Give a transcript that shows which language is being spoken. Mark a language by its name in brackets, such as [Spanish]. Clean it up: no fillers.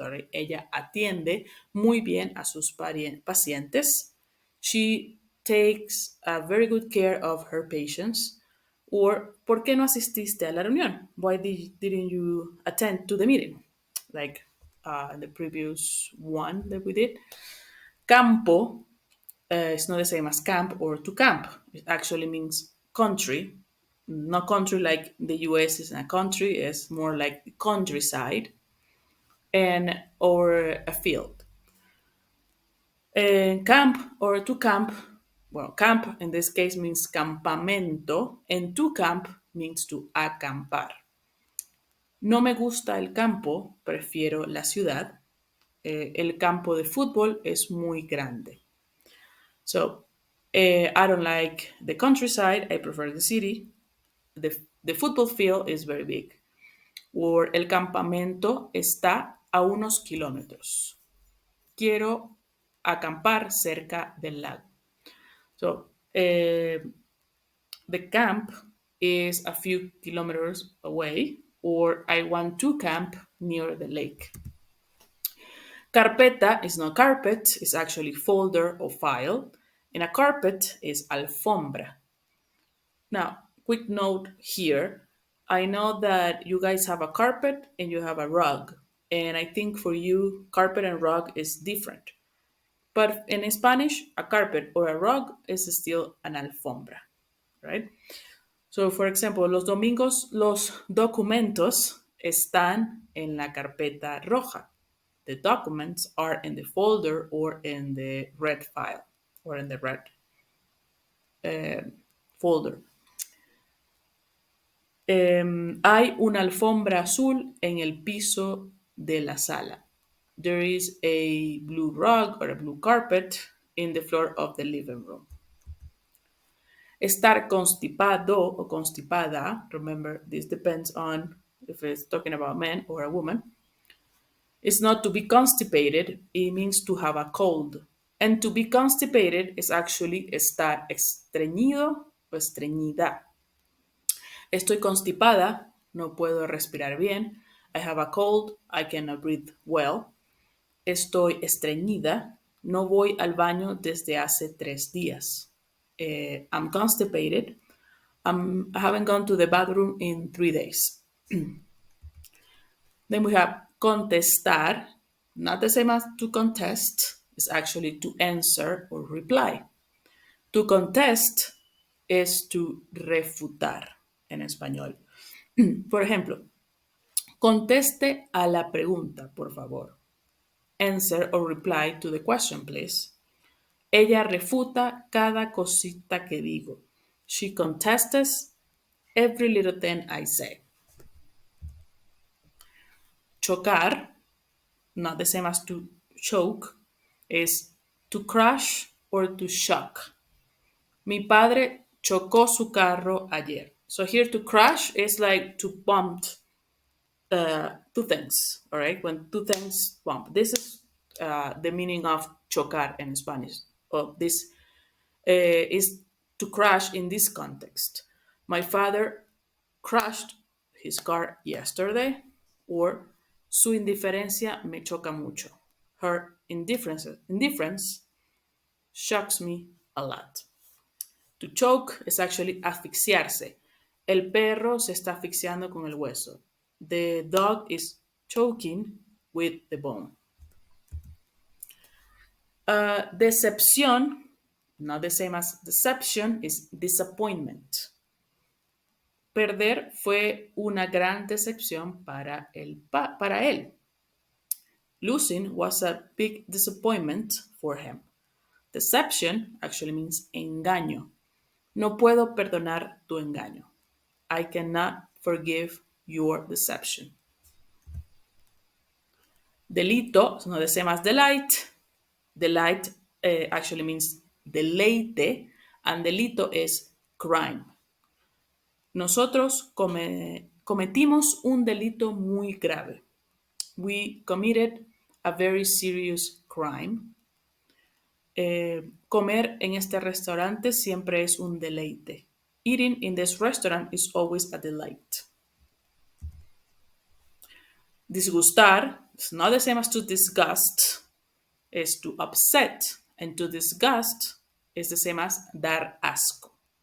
[Spanish] Ella atiende muy bien a sus pacientes. [English] She takes a very good care of her patients. [Spanish] Or, ¿por qué no asististe a la reunión? [English] Why didn't you attend to the meeting? Like the previous one that we did. Campo is not the same as camp or to camp. It actually means country. Not country like the US is a country, it's more like the countryside and or a field. Camp or to camp, well, camp in this case means campamento, and to camp means to acampar. [Spanish] No me gusta el campo, prefiero la ciudad. El campo de fútbol es muy grande. [English] So, I don't like the countryside, I prefer the city. The football field is very big. [Spanish] Or el campamento está a unos kilómetros. Quiero acampar cerca del lago. [English] So, the camp is a few kilometers away, or I want to camp near the lake. Carpeta is not carpet, it's actually folder or file, and a carpet is alfombra. Now, quick note here. I know that you guys have a carpet and you have a rug, and I think for you, carpet and rug is different. But in Spanish, a carpet or a rug is still an alfombra, right? So, for example, [Spanish] los domingos los documentos están en la carpeta roja. [English] The documents are in the folder or in the red file or in the red eh, folder. [Spanish] Hay una alfombra azul en el piso de la sala. [English] There is a blue rug or a blue carpet in the floor of the living room. [Spanish] Estar constipado o constipada, [English] remember this depends on if it's talking about a man or a woman, is not to be constipated, it means to have a cold. And to be constipated is actually [Spanish] estar estreñido o estreñida. Estoy constipada, no puedo respirar bien. [English] I have a cold, I cannot breathe well. [Spanish] Estoy estreñida, no voy al baño desde hace 3 días. [English] I'm constipated. I haven't gone to the bathroom in 3 days. Then we have contestar, not the same as to contest, it's actually to answer or reply. To contest [Spanish] es to refutar en español. Por ejemplo, conteste a la pregunta, por favor. [English] Answer or reply to the question, please. [Spanish] Ella refuta cada cosita que digo. [English] She contests every little thing I say. Chocar, not the same as to choke, is to crash or to shock. [Spanish] Mi padre chocó su carro ayer. [English] So here to crash is like to bump two things, all right? When two things bump. This is the meaning of chocar in Spanish. This is to crash in this context. My father crashed his car yesterday, or [Spanish] su indiferencia me choca mucho. [English] Her indifference shocks me a lot. To choke is actually asfixiarse. [Spanish] El perro se está asfixiando con el hueso. [English] The dog is choking with the bone. Decepción, not the same as deception, is disappointment. [Spanish] Perder fue una gran decepción para él. [English] Losing was a big disappointment for him. Deception actually means engaño. [Spanish] No puedo perdonar tu engaño. [English] I cannot forgive your deception. Delito, no the same as delight. Delight actually means deleite, and delito is crime. [Spanish] Nosotros cometimos un delito muy grave. [English] We committed a very serious crime. [Spanish] Comer en este restaurante siempre es un deleite. [English] Eating in this restaurant is always a delight. Disgustar is not the same as to disgust, is to upset, and to disgust is the same as [Spanish] dar asco.